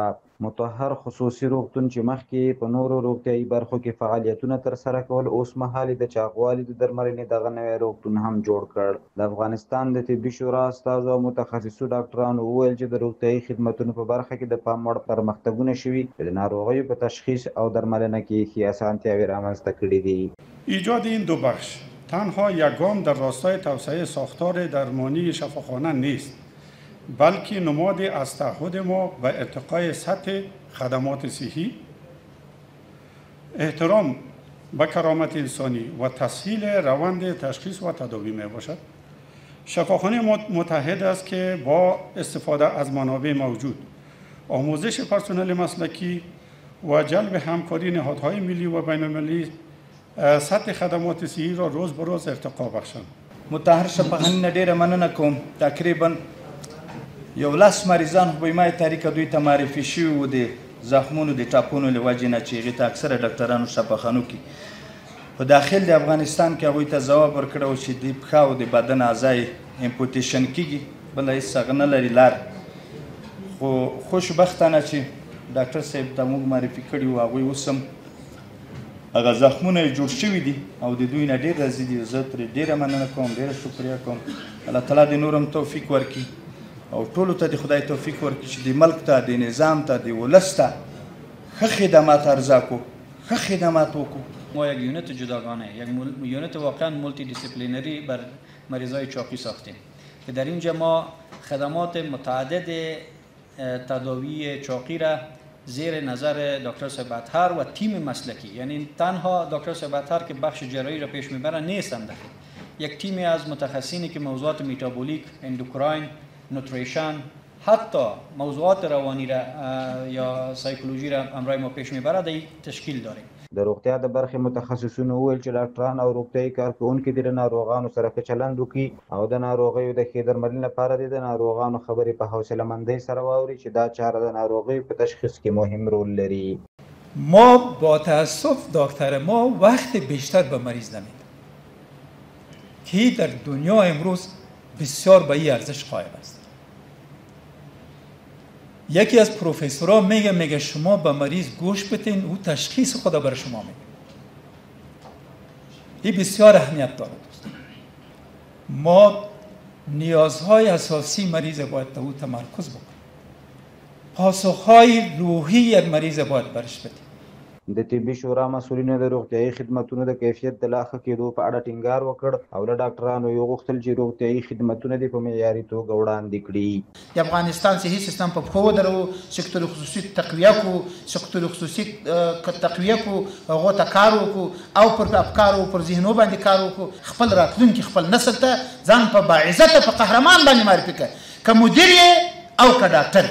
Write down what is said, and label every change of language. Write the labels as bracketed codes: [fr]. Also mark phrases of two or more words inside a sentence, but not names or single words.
[ps] مطهر خصوصي روغتون چې مخکې په نورو روغتیایي برخو کې فعالیتونه ترسره کول، اوس مهال د چاغوالي د درملنې دغه نوی روغتون هم جوړ کړ. د افغانستان د طبي شورا استازو او متخصصو ډاکټرانو وویل چې د روغتیایي خدمتونو په برخه کې د پام وړ پرمختګونه شوي چې د ناروغیو په تشخیص او درملنه کې ښې اسانتیاوې رامنځته کړي دي. [fa] ایجاد این دو بخش تنها یک گام در راستای توسعه ساختار درمانی شفاخانه نیست، بلکه نمادی از تعهد ما و ارتقای سطح خدمات صحی، احترام به کرامت انسانی و تسهیل روند تشخیص و تداوی می باشد. شفاخانه متحد است که با استفاده از منابع موجود، آموزش پرسنل مسلکی و جلب همکاری نهادهای ملی و بین المللی سطح خدمات صحی را روز به روز ارتقا بخشند. [ps] مطهر شفاخانه ډیره مننه کوم. تقریبا 11 مریضان خو به ما طریقه دوی ته معرفي شوي وو د زخمونو د ټاپونو له وجې نه چې هغې ته اکثره ډاکټرانو شفاخانو کې په داخل د افغانستان کې هغوی ته ځواب ورکړی و چې د پښه او د بدن اعضا یې امپوټیشن کېږي، بله هېڅ هغه نه لري لار. خو خوشبختانه چې ډاکټر صاحب ته موږ معرفي کړي وو، هغوی اوس هم هغه زخمونه یې جوړ شوي دي او د دوی نه ډېر راضي دي. زه ترې ډېره مننه کوم، ډېره شکریه کوم. الله تعالی دې نور هم توفیق ورکړي او ټولو ته د خدای توفیق ورکړي چې د ملک ته، د نظام ته، د ولس ته ښه خدمات ارزا کو، ښه خدمات وکړو. [fa] ما یک یونت جداگانه، یک یونت واقعا [en] multi disciplinary [fa] بر مریضای چاقی ساختیم که در اینجا ما خدمات متعدد تداوی چاقی را زیر نظر دکتر صاحب اطهر و تیم مسلکی، یعنی تنها دکتر صاحب اطهر که بخش جراحی را پیش میبرن نیستند داخل، یک تیمی از متخصصینی که موضوعات متابولیک، اندوکراین، نوتریشن، حتی موضوعات روانی را یا سایکولوژی را امرای ما پیش میبرد تشکیل داریم. [ps] د روغتیا د برخې متخصصینو وویل چې ډاکټران او روغتیایي کارکوونکي دې له ناروغانو سره ښه چلند وکړي او د ناروغیو د ښې درملنې لپاره دې د ناروغانو خبرې په حوصله مندۍ سره واوري چې دا چاره د ناروغیو په تشخیص کې مهم رول لري. [fa] ما با تاسف دکتر ما وقت بیشتر به مریض نمیده که در دنیا امروز بسیار به این ارزش قائل است. یکی از پروفسورها میگه شما به مریض گوش بدین، او تشخیص خدا برای شما میگه. این بسیار اهمیت داره دوستان. ما نیازهای اساسی مریض باید به او تمرکز بکنیم. پاسخهای روحی یک مریض باید برش بدیم. [ps] د طبي شورا مسؤلینو د روغتیایي خدمتونو د کیفیت د لا ښه کېدو په اړه ټینګار وکړ او له ډاکټرانو یې وغوښتل چې روغتیایي خدمتونه دې په معیاري توګه وړاندې کړي. د افغانستان صحي سیستم په پښو ودرو، سکتور خصوصي تقویه کو، سکتور خصوصي تقویه کو، هغو ته کار وکړو او پر افکارو پر ذهنو باندې کار وکړو، خپل راتلونکي خپل نسل ته ځان په باعزته په قهرمان باندې معرفي کړه، که مدیر یې او که ډاکټر.